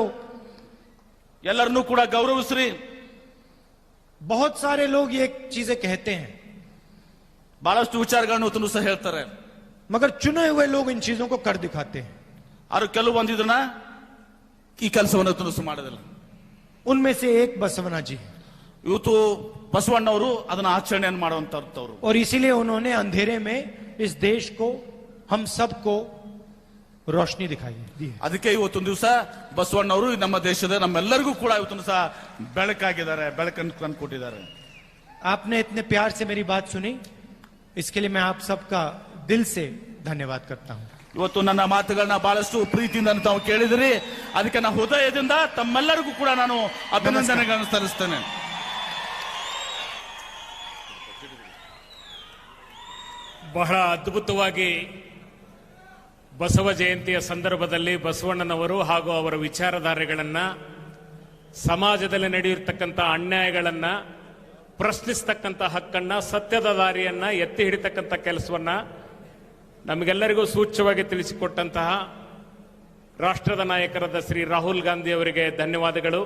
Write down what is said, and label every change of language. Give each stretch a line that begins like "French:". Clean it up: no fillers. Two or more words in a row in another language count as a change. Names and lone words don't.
Kannada: ಎಲ್ಲರನ್ನೂ ಕೂಡ ಗೌರವಿಸ್ರಿ.
Hindi: बहुत सारे लोग ये चीजें कहते हैं,
Kannada: ಬಹಳಷ್ಟು ವಿಚಾರಗಳನ್ನು ಇವತ್ತು ಸಹ ಹೇಳ್ತಾರೆ,
Hindi: मगर चुने हुए लोग इन चीजों को कर दिखाते हैं।
Kannada: ಅವರು ಕೆಲವು ಬಂದಿದ್ದನ್ನ ಈ ಕೆಲಸವನ್ನು ಇವತ್ತು ಮಾಡೋದಿಲ್ಲ.
Hindi: उनमें से एक बसवना जी,
Kannada: ಇವತ್ತು ಬಸವಣ್ಣವರು ಅದನ್ನ ಆಚರಣೆಯನ್ನು ಮಾಡುವಂತವ್ರು,
Hindi: और इसीलिए उन्होंने अंधेरे में इस देश को, हम सबको रोशनी दिखाई दी है।
Kannada: ಅದಕ್ಕೆ ಇವತ್ತೊಂದು ದಿವಸ ಬಸವಣ್ಣವರು ನಮ್ಮ ದೇಶದ ನಮ್ಮೆಲ್ಲರಿಗೂ ಕೂಡ ಇವತ್ತೊಂದು ಸಹ ಬೆಳಕಾಗಿದ್ದಾರೆ, ಬೆಳಕನ್ನು ತಂದುಕೊಟ್ಟಿದ್ದಾರೆ.
Hindi: आपने इतने प्यार से मेरी बात सुनी, इसके लिए मैं आप सबका दिल से धन्यवाद करता हूं।
Kannada: ಇವತ್ತು ನನ್ನ ಮಾತುಗಳನ್ನ ಬಹಳಷ್ಟು ಪ್ರೀತಿಯಿಂದ ತಾವು ಕೇಳಿದಿರಿ, ಅದಕ್ಕೆ ನಾನು ಹೃದಯದಿಂದ ತಮ್ಮೆಲ್ಲರಿಗೂ ಕೂಡ ನಾನು ಅಭಿನಂದನೆಗಳನ್ನು ಸಲ್ಲಿಸ್ತೇನೆ. ಬಹಳ ಅದ್ಭುತವಾಗಿ ಬಸವ ಜಯಂತಿಯ ಸಂದರ್ಭದಲ್ಲಿ ಬಸವಣ್ಣನವರು ಹಾಗೂ ಅವರ ವಿಚಾರಧಾರೆಗಳನ್ನ, ಸಮಾಜದಲ್ಲಿ ನಡೆಯಿರ್ತಕ್ಕಂಥ ಅನ್ಯಾಯಗಳನ್ನ ಪ್ರಶ್ನಿಸ್ತಕ್ಕಂಥ ಹಕ್ಕನ್ನ, ಸತ್ಯದ ದಾರಿಯನ್ನ ಎತ್ತಿ ಹಿಡಿತಕ್ಕಂಥ ಕೆಲಸವನ್ನ ನಮಗೆಲ್ಲರಿಗೂ ಸೂಚ್ಯವಾಗಿ ತಿಳಿಸಿಕೊಟ್ಟಂತಹ ರಾಷ್ಟ್ರದ ನಾಯಕರಾದ ಶ್ರೀ ರಾಹುಲ್ ಗಾಂಧಿ ಅವರಿಗೆ ಧನ್ಯವಾದಗಳು.